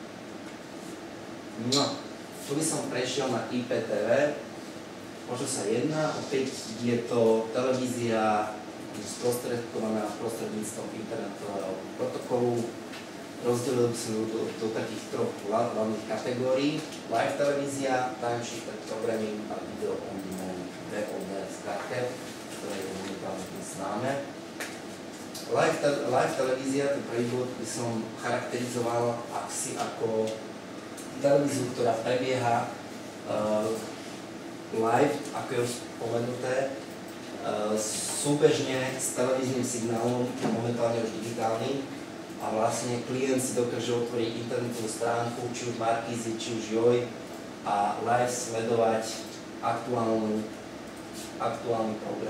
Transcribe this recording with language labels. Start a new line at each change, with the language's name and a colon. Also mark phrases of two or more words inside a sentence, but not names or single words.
Slovak: No, tu by som prešiel na IPTV. O čo sa jedná? Opäť je to televízia sprostredkovaná prostredníctvom internetového protokolu. Rozdelil by som ju do takých troch hlavných kategórií. Live televízia,
English: time shifted programming a video on demand,
Slovak: VOD v skratke, ktoré je momentálne známe. Live televízia, ten prvý bod by som charakterizoval asi ako televíziu, ktorá prebieha live, ako je už spomenuté, súbežne s televíznym signálom, momentálne už digitálny, a vlastne klient si dokáže otvoriť internetovú stránku, či už Markízy, či už Joj, a live sledovať aktuálny program.